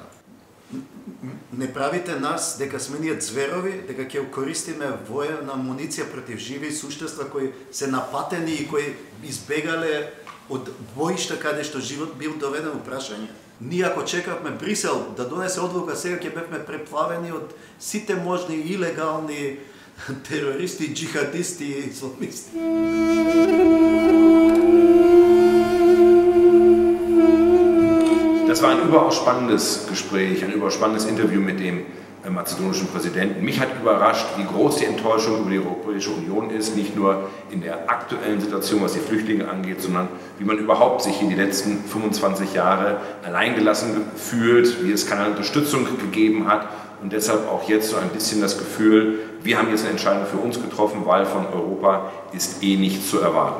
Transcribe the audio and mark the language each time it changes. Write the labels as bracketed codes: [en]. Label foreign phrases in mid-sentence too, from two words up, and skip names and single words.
[mk] Не правите нас дека сме ние зверови, дека ќе користиме воена амуниција против живи суштества кои се напатени и кои избегале од боишта каде што живот бил доведен во прашање. Ние ако чекавме Брисел да донесе одлука, сега ќе бевме преплавени од сите можни илегални терористи, джихадисти и исламисти. [de] Das war ein überaus spannendes Gespräch, ein überaus spannendes Interview mit dem mazedonischen Präsidenten. Mich hat überrascht, wie groß die Enttäuschung über die Europäische Union ist, nicht nur in der aktuellen Situation, was die Flüchtlinge angeht, sondern wie man überhaupt sich in die letzten 25 Jahre alleingelassen fühlt, wie es keine Unterstützung gegeben hat und deshalb auch jetzt so ein bisschen das Gefühl, wir haben jetzt eine Entscheidung für uns getroffen, weil von Europa ist eh nichts zu erwarten.